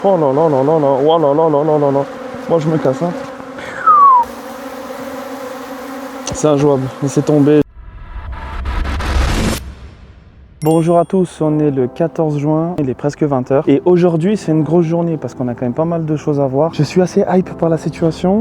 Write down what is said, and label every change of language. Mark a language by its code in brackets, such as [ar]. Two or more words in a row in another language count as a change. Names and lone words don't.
[fr] Oh là là là là là, oh là là là là là là. Moi je me casse, hein. C'est injouable, laissez tomber. Bonjour à tous, on est le 14 juin, il est presque 20h et aujourd'hui c'est une grosse journée parce qu'on a quand même pas mal de choses à voir. Je suis assez hype par la situation.